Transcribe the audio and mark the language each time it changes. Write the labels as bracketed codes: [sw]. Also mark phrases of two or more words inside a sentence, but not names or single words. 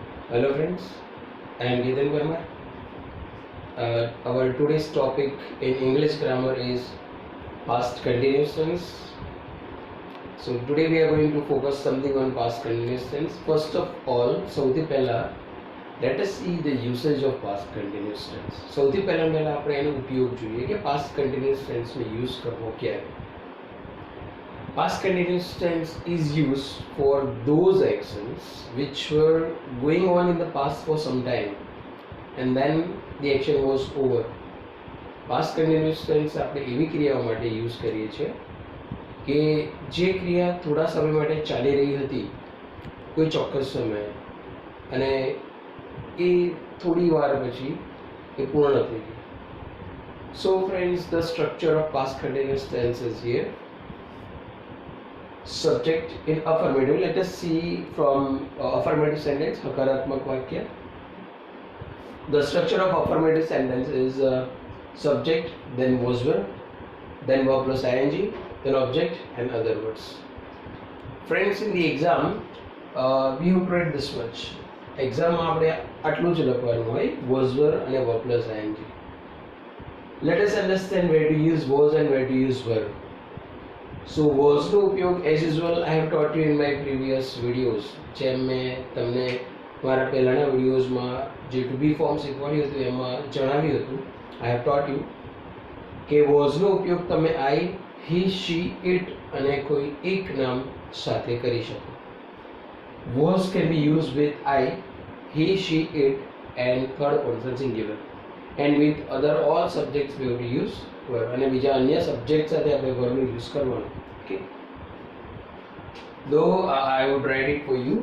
[en] Hello friends, I am Getan Verma. Our today's topic in English grammar is past continuous tense. So today we are going to focus something on past continuous tense. First of all, [gu] સૌથી પહેલા [en] let us see the usage of past continuous tense. [gu] સૌથી પહેલા આપણે એનો ઉપયોગ જોઈએ કે [en] past continuous tense [gu] નો use કરવો ક્યારે. [en] Past continuous tense is used for those actions which were going on in the past for some time and then the action was over. Past continuous tense [gu] આપણે એવી ક્રિયાઓ માટે યુઝ કરીએ છીએ કે જે ક્રિયા થોડા સમય માટે ચાલી રહી હતી કોઈ ચોક્કસ સમયે અને એ થોડી વાર પછી એ પૂર્ણ થઈ ગઈ. [en] So friends, the structure of past continuous tense is here. Subject in affirmative. Let us see from affirmative sentence, [gu] હકારાત્મક વાક્ય. [en] The structure of affirmative sentence is subject, then was verb, then verb plus ing, then object and other words. Friends, in the exam we have read this much. [gu] Exam આપણે આટલું જ લખવાનું હોય, [en] was verb અને verb plus ing. Let us understand where to use was and where to use verb. So was [gu] નો ઉપયોગ [en] as usual I have taught you in my previous videos. [gu] જેમ મેં તમને મારા પહેલાના વિડીયોઝમાં જે [en] to be form [gu] શીખવાડ્યું હતું એમાં જણાવ્યું હતું. [en] I have taught you [gu] કે was નો ઉપયોગ તમે [en] I, he, she, it [gu] અને કોઈ એક નામ સાથે કરી શકો. [en] Was can be used with I, he, she, it and third person singular. And with other all subjects we have to use verb. [gu] અને બીજા અન્ય સબ્જેક્ટ સાથે આપણે verb નો યુઝ કરવાનો. [en] Okay. Though I would write it for you.